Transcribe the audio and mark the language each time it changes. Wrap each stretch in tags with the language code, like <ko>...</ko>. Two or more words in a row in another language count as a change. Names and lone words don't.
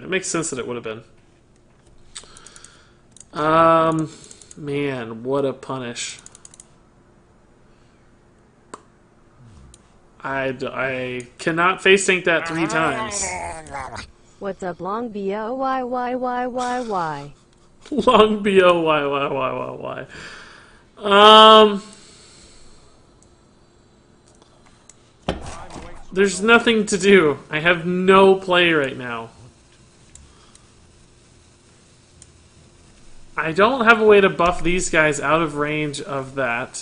<en>It makes sense that it would have been. Man, what a punish. I cannot face tank that 3 times. What's up, long B-O-Y-Y-Y-Y-Y? Long B-O-Y-Y-Y-Y-Y. There's nothing to do. I have no play right now. I don't have a way to buff these guys out of range of that.</en>